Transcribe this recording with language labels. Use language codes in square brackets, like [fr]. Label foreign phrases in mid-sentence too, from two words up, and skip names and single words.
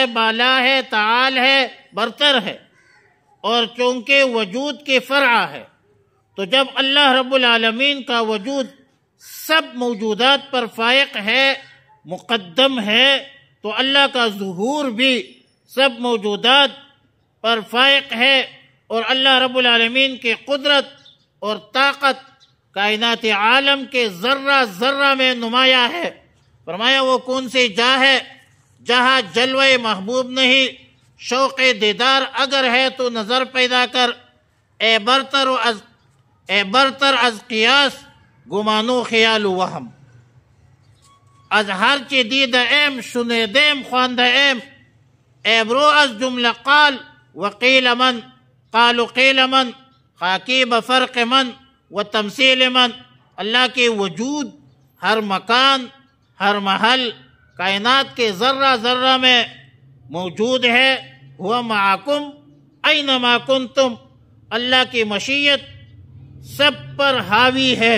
[ur] بالا ہے، تعال ہے، برتر ہے، اور چونکہ وجود کی فرع ہے، تو جب اللہ رب العالمین کا وجود سب موجودات پر فائق ہے، مقدم ہے، تو اللہ کا ظہور بھی سب موجودات پر فائق ہے، اور اللہ رب العالمین کی قدرت اور طاقت کائنات عالم کے ذرہ ذرہ میں نمایاں ہے۔ فرمایا وہ کون سی جا ہے جہاں جلوہ محبوب نہیں، شوق دیدار اگر ہے تو نظر پیدا کر، [fa] اے برتر از قیاس گمانو خیال و وہم۔ از ہر چی دیدہ ایم شنیدیم خواندہ ایم، اے برو از جملہ قال وقیل من، قال و قیل من، خاکی بفرق من و تمثیل من۔ [ur] اللہ کے وجود ہر مکان، ہر محل، کائنات کے ذرہ ذرہ میں موجود ہے۔ [ar] ہوا معکم اینما کنتم، [ur] اللہ کی مشیت سب پر حاوی ہے۔